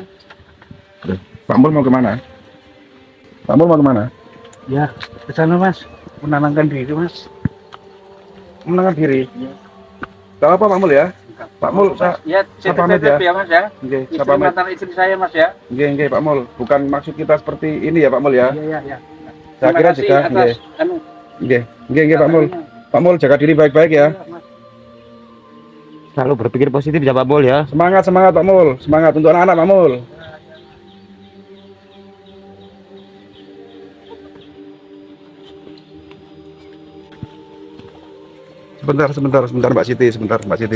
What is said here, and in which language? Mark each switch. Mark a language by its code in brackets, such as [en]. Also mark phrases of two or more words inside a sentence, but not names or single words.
[id] Pak Mul mau kemana? Pak Mul mau kemana? Ya, ke sana Mas. Menenangkan diri Mas. Menenangkan diri. Gak apa Pak Mul ya? Pak Mul, ya, saya pamit ya. ya Mas ya. Nggih, saya Istri pamit. mantan istri saya Mas ya. [jv] Nggih, nggih [id] Pak Mul. Bukan maksud kita seperti ini ya Pak Mul ya. Iya, iya, iya. Saya Terima kira kasih juga atas nggih. anu, [jv] Nggih, nggih, nggih [id] Pak Mul. Pak Mul jaga diri baik-baik ya. Iya, Mas. Selalu berpikir positif ya Pak Mul ya. Semangat, semangat Pak Mul. Semangat untuk anak-anak Pak Mul. Sebentar Mbak Siti, sebentar Mbak Siti.